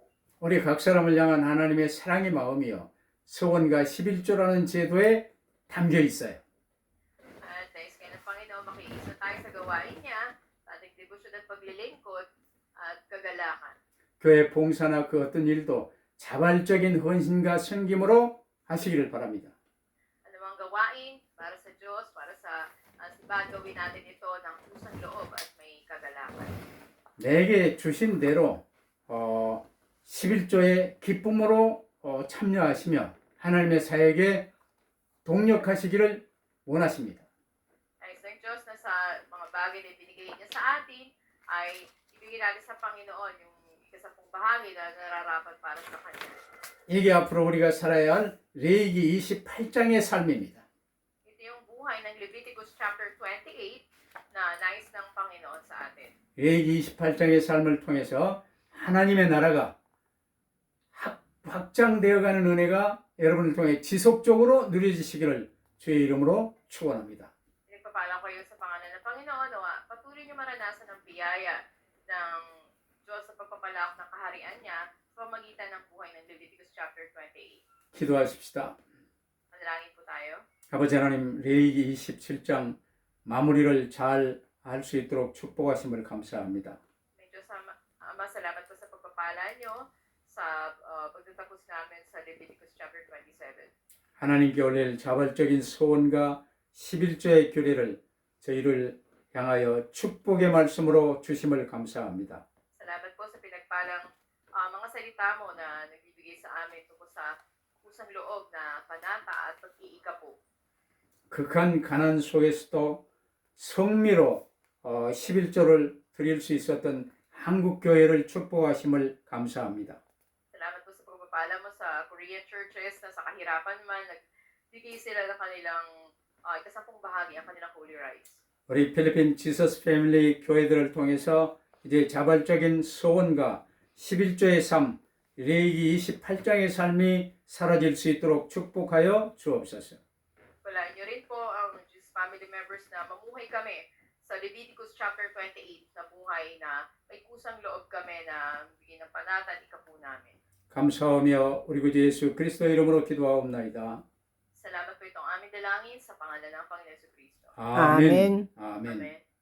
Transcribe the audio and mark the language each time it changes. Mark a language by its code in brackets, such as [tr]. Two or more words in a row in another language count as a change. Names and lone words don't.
[ko] 우리 각 사람을 향한 하나님의 사랑의 마음이요 서원과 11조라는 제도에 담겨 있어요. [tl] At nais kayo ng Panginoon, makiisa tayo sa gawain niya, sa ating debosyon at paglilingkod at kagalakan. [ko] 교회 봉사나 그 어떤 일도 자발적인 헌신과 섬김으로 하시기를 바랍니다. [tl] Anumang gawain para sa Diyos, para sa simbahan, gawin natin ito ng pusang loob at may kagalakan. [ko] 내게 주신 대로 11조의 기쁨으로 참여하시며 하나님의 사역에 동력하시기를 원하십니다. [tl] Nais ng Diyos na sa mga bagay na binigay niya sa atin ay ibigay natin sa Panginoon yung ikasapong bahagi na nararapat para sa Kanya. [ko] 이게 앞으로 우리가 살아야 할 레위기 28장의 삶입니다. [tl] Ito yung buhay ng Leviticus chapter 28 na nais ng Panginoon sa atin. [ko] 레위기 28장의 삶을 통해서 하나님의 나라가 확장되어가는 은혜가 여러분을 통해 지속적으로 누려지시기를 주의 이름으로 축원합니다. [tl] Pinagpapala ko kayo sa pangalan ng Panginoon, patuloy niyo maranasan ang biyaya ng Diyos sa pagpapalawak ng kaharian niya sa pamagitan ng buhay ng Leviticus chapter 28. [ko] 기도하십시다. [tl] Manalangin po tayo. [ko] 아버지 하나님, 레위기 27장 마무리를 잘 할 수 있도록 축복하심을 감사합니다. [tl] May Diyos Ama, salamat po sa pagpapala niyo sa pagtatapos namin sa Leviticus chapter 27. [ko] 하나님께 올릴 자발적인 소원과 11조의 규례를 저희를 향하여 축복의 말씀으로 주심을 감사합니다. [tl] Salamat po sa pinagpalang mga salita mo na nagbibigay sa amin tungkol sa pusang loob na panata at pag-iikapo. [ko] 극한 가난 속에서도 성미로 11조를 드릴 수 있었던 한국교회를 축복하심을 감사합니다. [tl] Salamat po sa pagpapala mo sa [en] Korean churches [tl] na sa kahirapan man, nagbigay sila ng kanilang ikasapong bahagi ang kanilang [en] holy rites. [ko] 우리 필리핀 지서스 패밀리 교회들을 통해서 이제 자발적인 소원과 11조의 삶, 레위기 28장의 삶이 사라질 수 있도록 축복하여 주옵소서. [tl] Wala niyo rin po ang [en] Jews family members [tl] na mamuhay kami sa Leviticus chapter 28 na buhay na may kusang loob kami na bigyan ng panata at ikapo namin. [ko] 감사하며 우리 구주 예수 그리스도 이름으로 기도하옵나이다. [tl] Salamat po itong aming dalangin sa pangalan ng Panginoon Jesucristo. [ko] 아멘. 아멘. 아멘. [tl] Amen.